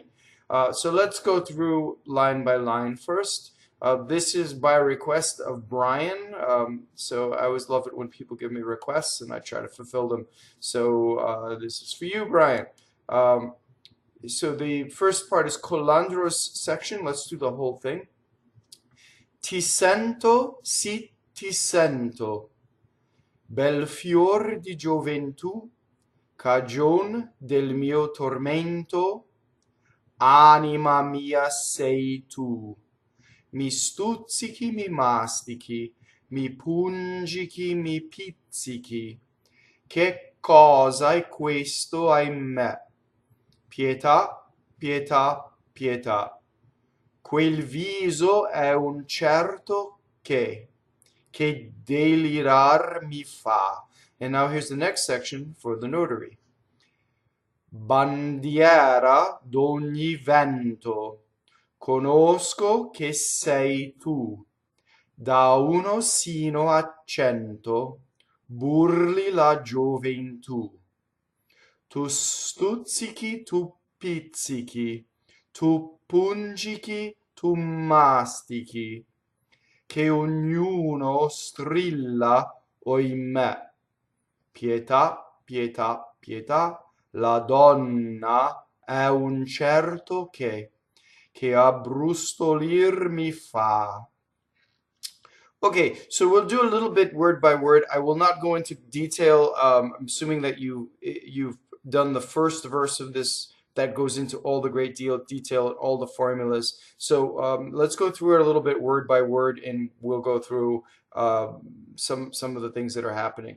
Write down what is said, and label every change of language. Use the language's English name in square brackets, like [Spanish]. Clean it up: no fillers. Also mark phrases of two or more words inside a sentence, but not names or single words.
[English] So let's go through line by line first. This is by request of Brian. So I always love it when people give me requests and I try to fulfill them. So this is for you, Brian. So the first part is Collandro's section. Let's do the whole thing. [Italian] Ti sento, sì ti sento, bel fior di gioventù, cagion del mio tormento, anima mia sei tu, mi stuzzichi, mi mastichi, mi pungichi, mi pizzichi, che cosa è questo, ahimè? Pietà, pietà, pietà. Quel viso è un certo che ddelirar mi fa. [English] And now here's the next section for the notary. [Italian] Bandiɛra d'ogni vento, conosco che sei tu, da 1 sino a 100, burli la gioventù. Tu stuzzichi, tu pizzichi, tu pungichi, tu mastichi, che ognuno strilla ahimè. Pietà, pietà, pietà, la donna è un certo che abbrustolir mi fa. [English] Okay, so we'll do a little bit word by word. I will not go into detail. I'm assuming that you've done the first verse of this that goes into all the great detail, all the formulas. So let's go through it a little bit word by word, and we'll go through some of the things that are happening.